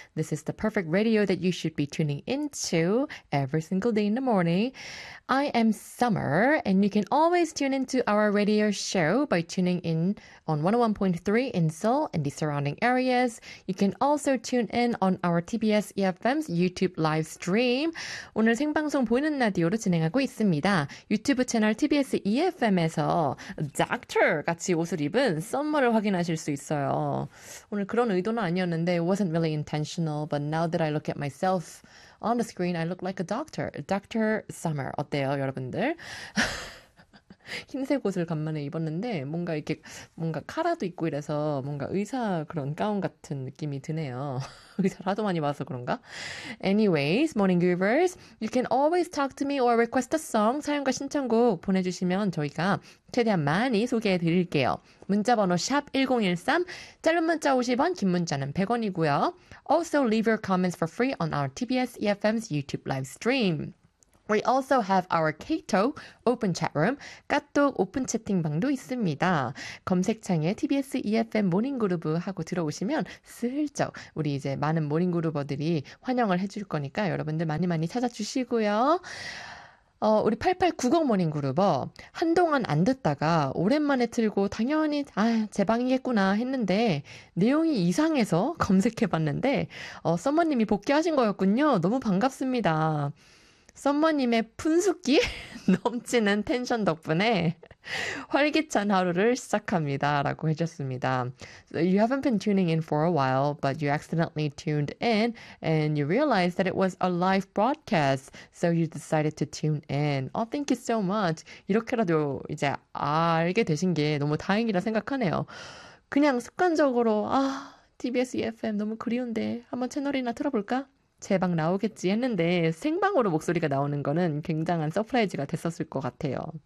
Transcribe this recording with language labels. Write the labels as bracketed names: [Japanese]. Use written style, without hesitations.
[English] This is the perfect radio that you should be tuning into every single day in the morning. I am Summer, and you can always tune into our radio show by tuning in on 101.3 in Seoul and the surrounding areas. You can also tune in on our TBS EFM's YouTube live stream. [Korean] 오늘 생방송 보이는 라디오로 진행하고 있습니다. 유튜브 채널 TBS EFM에서 같이 옷을 입은 썸머를 확인하실 수 있어요. 오늘 그런 의도는 아니었는데 [English] it wasn't really intentional, but now that I look at myself on the screen, I look like a doctor. [Korean] Dr. Summer. 어때요, 여러분들? 흰색 옷을 간만에 입었는데 뭔가 이렇게 뭔가 카라도 입고 이래서 뭔가 의사 그런 가운 같은 느낌이 드네요. 의사라도 많이 봐서 그런가? [English] Anyways, morning groovers, you can always talk to me or request a song. [Korean] 사연과 신청곡 보내주시면 저희가 최대한 많이 소개해 드릴게요. 문자번호 샵 1013, 짧은 문자 50원, 긴 문자는 100원이고요. [English] Also leave your comments for free on our TBS EFM's YouTube live stream. We also have our Kato open chat room, [Korean] 카톡 open 채팅방도 있습니다. 검색창에 TBS EFM 모닝그루브 하고 들어오시면 슬쩍 우리 이제 많은 모닝그루버들이 환영을 해줄 거니까 여러분들 많이 많이 찾아주시고요. 우리 8890 모닝그루버 한동안 안 듣다가 오랜만에 틀고 당연히 아 제 방이겠구나 했는데 내용이 이상해서 검색해봤는데 썸머님이 복귀하신 거였군요. 너무 반갑습니다. 썸머님의 분수기 넘치는 텐션 덕분에 활기찬 하루를 시작합니다 라고 해줬습니다. [English] So you haven't been tuning in for a while, but you accidentally tuned in and you realized that it was a live broadcast. So you decided to tune in. Oh, thank you so much. [Korean] 이렇게라도 이제 알게 되신 게 너무 다행이라 생각하네요. 그냥 습관적으로 아 TBS EFM 너무 그리운데 한번 채널이나 틀어볼까? 제 방 나오겠지 했는데 생방으로 목소리가 나오는 거는 굉장한 서프라이즈가 됐었을 것 같아요.